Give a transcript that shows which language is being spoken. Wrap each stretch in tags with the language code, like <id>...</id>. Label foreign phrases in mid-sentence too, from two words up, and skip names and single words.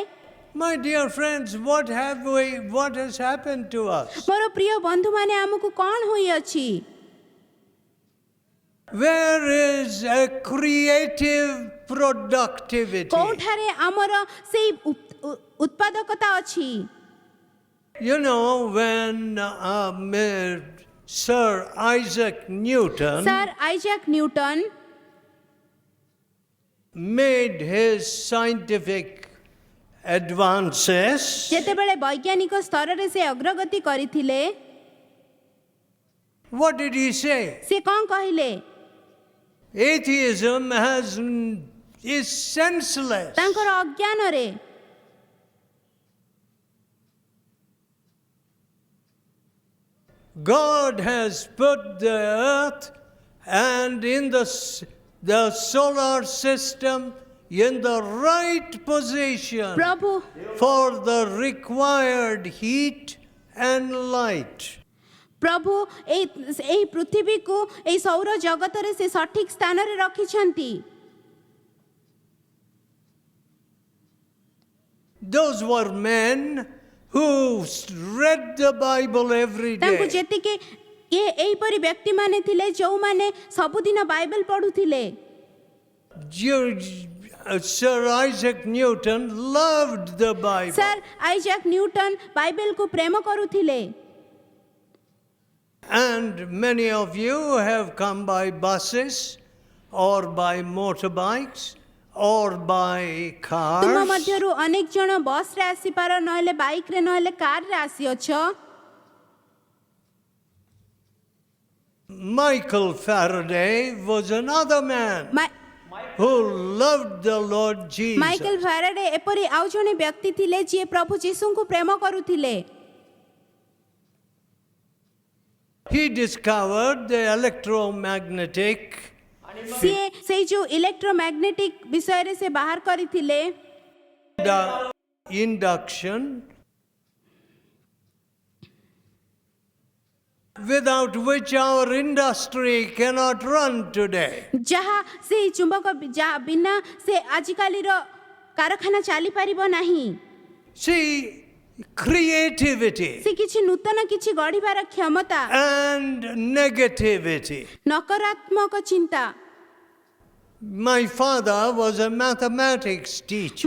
<en>my dear friends, what has happened to us?</en> <or>ମୋର ପ୍ରିୟ ବନ୍ଧୁମାନେ ଆମକୁ କ'ଣ ହୋଇଅଛି?</or> <en>Where is a creative productivity?</en> <or>କୋଉଠାରେ ଆମର ସେଇ ଉତ୍ପାଦକତା ଅଛି?</or> <en>You know, when Sir Isaac Newton</en> <or>ସାର୍ ଆଇଜାକ୍ ନ୍ୟୁଟନ</or> <en>made his scientific advances,</en> <or>ଯେତେବେଳେ ବୈଜ୍ଞାନିକ ସ୍ତରରେ ସେ ଅଗ୍ରଗତି କରିଥିଲେ,</or> <en>what did he say?</en> <or>ସେ କ'ଣ କହିଲେ?</or> <en>Atheism is senseless.</en> <or>ତାଙ୍କର ଅଜ୍ଞାନରେ</or> <en>God has put the earth and in the solar system in the right position</en> <or>ପ୍ରଭୁ</or> <en>for the required heat and light.</en> <or>ପ୍ରଭୁ ଏଇ ପୃଥିବୀକୁ ଏଇ ସୌର ଜଗତରେ ସେ ସଠିକ ସ୍ଥାନରେ ରଖିଛନ୍ତି।</or> <en>Those were men who read the Bible every</en> <or>ତାଙ୍କୁ</or> <en>day.</en> <or>ଯେତିକି ଏଇପରି ବ୍ୟକ୍ତିମାନେ ଥିଲେ ଯେଉଁମାନେ ସବୁଦିନ ବାଇବେଲ ପଢୁଥିଲେ।</or> <en>Sir Isaac Newton loved the Bible.</en> <or>ସାର୍ ଆଇଜାକ୍ ନ୍ୟୁଟନ ବାଇବେଲକୁ ପ୍ରେମ କରୁଥିଲେ।</or> <en>And many of you have come by buses or by motorbikes or by</en> <or>ତୁମ</or> <en>cars.</en> <or>ମଧ୍ୟରୁ ଅନେକ ଜଣ ବସରେ ଆସିପାର, ନହେଲେ ବାଇକରେ, ନହେଲେ କାରରେ ଆସିଅଛ।</or> <en>Michael Faraday was another man who loved the Lord Jesus.</en> <or>ମାଇକେଲ ଫାରାଡେ ଏପରି ଆଉ ଜଣେ ବ୍ୟକ୍ତି ଥିଲେ ଯିଏ ପ୍ରଭୁ ଯୀଶୁଙ୍କୁ ପ୍ରେମ କରୁଥିଲେ।</or> <en>He discovered the electromagnetic</en> <or>ସିଏ ସେଇ ଯୋଉ ଇଲେକ୍ଟ୍ରୋମ୍ୟାଗ୍ନେଟିକ ବିଷୟରେ ସେ ବାହାର କରିଥିଲେ।</or> <en>induction, without which our industry cannot run today.</en> <or>ଯାହା ସେଇ ଚୁମ୍ବକ ବିନା ସେ ଆଜିକାଲିର କାରଖାନା ଚାଲିପାରିବ ନାହିଁ।</or> <en>See, creativity</en> <or>ସେ କିଛି ନୂତନ କିଛି ଗଢ଼ିବାର କ୍ଷମତା</or> <en>and negativity.</en> <or>ନକାରାତ୍ମକ ଚିନ୍ତା।</or> <en>My father was a mathematics teacher.</en>